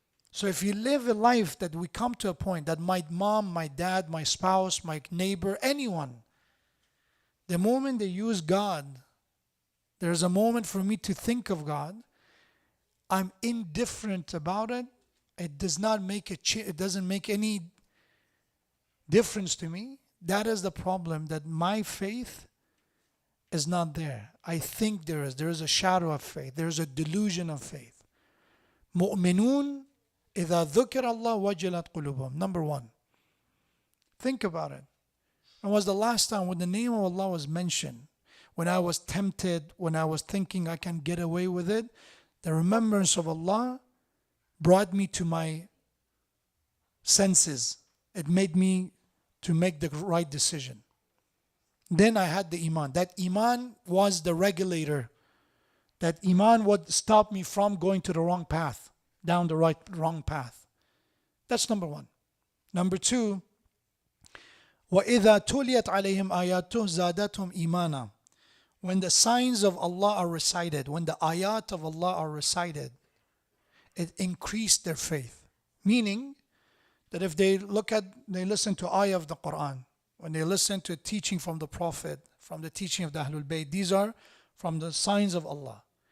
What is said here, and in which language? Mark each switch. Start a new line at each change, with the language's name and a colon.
English: So if you live a life that we come to a point that my mom, my dad, my spouse, my neighbor, anyone, the moment they use God, there's a moment for me to think of God, I'm indifferent about it. It does not make it doesn't make any difference to me. That is the problem, that my faith is not there. I think there is. There is a shadow of faith. There is a delusion of faith.
Arabic: مؤمنون إذا ذكر الله وجلت قلوبهم.
English: Number one. Think about it. When was the last time when the name of Allah was mentioned? When I was tempted, when I was thinking I can get away with it, the remembrance of Allah brought me to my senses. It made me to make the right decision. Then I had the Iman. That Iman was the regulator. That Iman would stop me from going to the wrong path, down the wrong path. That's number one. Number two,
Arabic: وَإِذَا تُلِيَتْ عَلَيْهِمْ آيَاتُهُ زَادَتْهُمْ إِيمَانًا.
English: When the signs of Allah are recited, when the ayat of Allah are recited, it increased their faith. Meaning that if they listen to ayah of the Quran, when they listen to teaching from the Prophet, from the teaching of the Ahlul Bayt, these are from the signs of Allah.